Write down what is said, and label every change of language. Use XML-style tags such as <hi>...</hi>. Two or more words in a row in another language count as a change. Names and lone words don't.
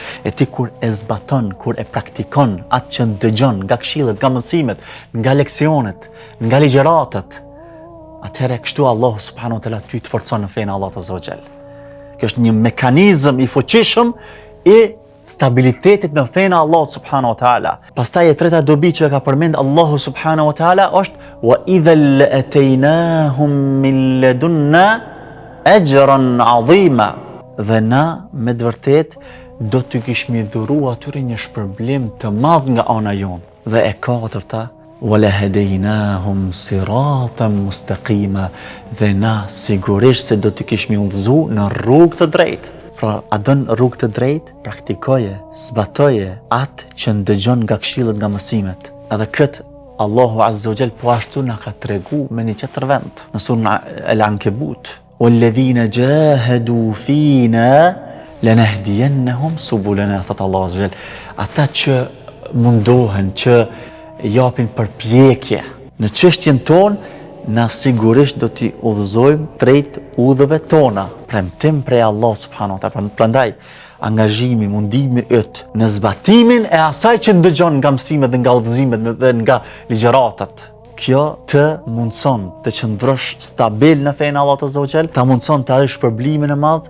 <sq>E ti kur e zbaton, kur e praktikon atë që dëgjon nga këshillet, nga mësimet, nga leksionet, nga ligjëratat, atëherë kështu Allahu</sq> <ar>سبحانه وتعالى</ar> <sq>ty të forcon në fenë e Allahut</sq> <ar>عز وجل.</ar> <sq>Kjo është një mekanizëm i fuqishëm i stabilitetit në fenë e Allahut</sq> <ar>سبحانه وتعالى.</ar> <sq>Pastaj e treta dobi që e ka përmend Allahu</sq> <ar>سبحانه وتعالى</ar> <sq>është</sq> <ar>وإذا لآتيناهم من لدنا أجرا عظيما.</ar> <sq>Dhe na me të vërtet do t'ju kishmi dhuru atyre një shpërblim të madh nga ana jon. Dhe e katërta,</sq> <ar>ولهديناهم صراطا مستقيما,</ar> <sq>dhe na sigurisht se do t'i kishmi udhëzu në rrugë të drejtë. Pra, a don rrugë të drejtë, praktikoje, zbatoje atë që ndëgjon nga këshillet, nga mësimet. Edhe këtë Allahu</sq> <ar>عز وجل</ar> <sq>po ashtu na ka tregu me një tjetër vend në surën Al-Ankabut.</sq> <ar>وَالَّذِينَ جَاهَدُوا فِينَا لَنَهْدِيَنَّهُمْ سُبُلَنَا.</ar> <sq>Thot Allah</sq> <ar>عز وجل,</ar> <sq>ata që mundohen, që japin përpjekje në çështjen tonë, na sigurisht do t'i udhëzojmë drejt udhëve tona. Premtim prej Allah</sq> <ar>سبحانه وتعالى.</ar> <sq>Prandaj angazhimi, mundimi yt në zbatimin e asaj që ndëgjon nga mësimet dhe nga udhëzimet dhe nga ligjëratat, kjo të mundson të qëndrosh stabil në fenë Allahut</sq> <ar>عز وجل,</ar> <sq>ta mundson të arrish shpërblimin e madh.</sq>